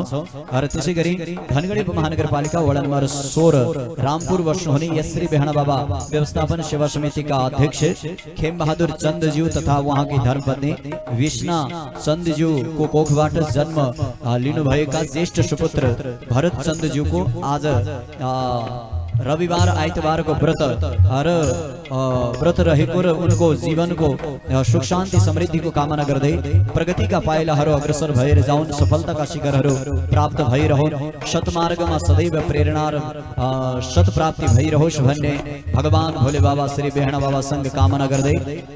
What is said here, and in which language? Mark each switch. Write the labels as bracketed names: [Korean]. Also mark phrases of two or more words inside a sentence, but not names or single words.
[Nepali] र त्यसै गरी धनगढी उपमहानगरपालिका वडा नम्बर 16 रामपुर बस्नुहुने यसरी बेहना बाबा व्यवस्थापन सेवा समितिका अध्यक्ष खेमबहादुर चन्दज्यू तथा उहाँकी धर्मपत्नी विष्णा चन्दज्यूको कोखबाट जन्म लिनुभएका ज्येष्ठ सुपुत्र भरत चन्दज्यूको आज रविवार आइतबारको व्रत रहेको र उनको जीवनको सुख शान्ति समृद्धिको कामना गर्दै प्रगतिका पाइलाहरू अग्रसर भएर जाउन्, सफलताका शिखरहरू प्राप्त भइरहन्, सतमार्गमा सदैव प्रेरणा र सत प्राप्ति भइरहोस् भन्ने भगवान भोले बाबा श्री बेहना बाबा सँग कामना गर्दै